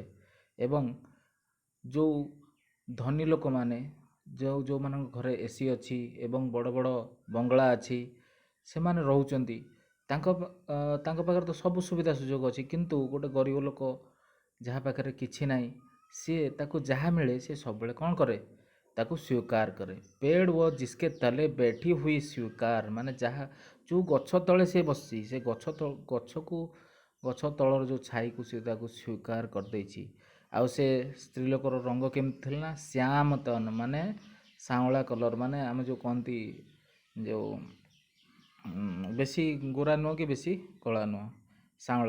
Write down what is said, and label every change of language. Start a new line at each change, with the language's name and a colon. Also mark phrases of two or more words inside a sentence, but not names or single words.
Odia: ଏବଂ ଯେଉଁ ଧନୀ ଲୋକମାନେ, ଯେଉଁମାନଙ୍କ ଘରେ ଏସି ଅଛି ଏବଂ ବଡ଼ ବଡ଼ ବଙ୍ଗଳା ଅଛି, ସେମାନେ ରହୁଛନ୍ତି, ତାଙ୍କ ପାଖରେ ତ ସବୁ ସୁବିଧା ସୁଯୋଗ ଅଛି, କିନ୍ତୁ ଗୋଟେ ଗରିବ ଲୋକ ଯାହା ପାଖରେ କିଛି ନାହିଁ, ସିଏ ତାକୁ ଯାହା ମିଳେ ସେ ସବୁବେଳେ କ'ଣ କରେ, ତାକୁ ସ୍ୱୀକାର କରେ।
Hindi: पेड़ वो जिसके तले बैठी हुई स्वीकार,
Odia: ଯାହା ଯେଉଁ ଗଛ ତଳେ ସେ ବସିଛି, ସେ ଗଛ ତଳର ଯେଉଁ ଛାଇକୁ ସେ ତାକୁ ସ୍ୱୀକାର କରିଦେଇଛି। ଆଉ ସେ ସ୍ତ୍ରୀ ଲୋକର ରଙ୍ଗ କେମିତି ଥିଲା ନା ଶ୍ୟାମ ତନ, ସାଉଁଳା କଲର୍, ଆମେ ଯେଉଁ କହନ୍ତି ଯେଉଁ ବେଶୀ ଗୋରା ନୁହଁ କି ବେଶୀ କଳା ନୁହଁ, ସାଉଁଳା।